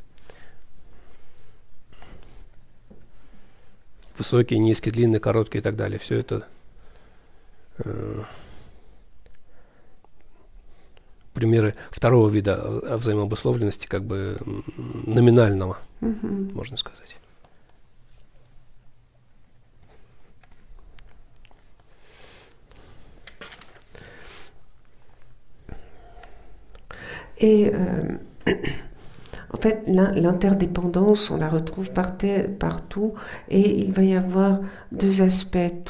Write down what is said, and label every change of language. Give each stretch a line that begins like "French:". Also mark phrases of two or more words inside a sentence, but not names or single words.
Russian: Высокие, низкие, длинные, короткие и так далее. Все это примеры второго вида взаимообусловленности, номинального, можно сказать.
French: Et en fait, l'interdépendance, on la retrouve partout, et il va y avoir deux aspects.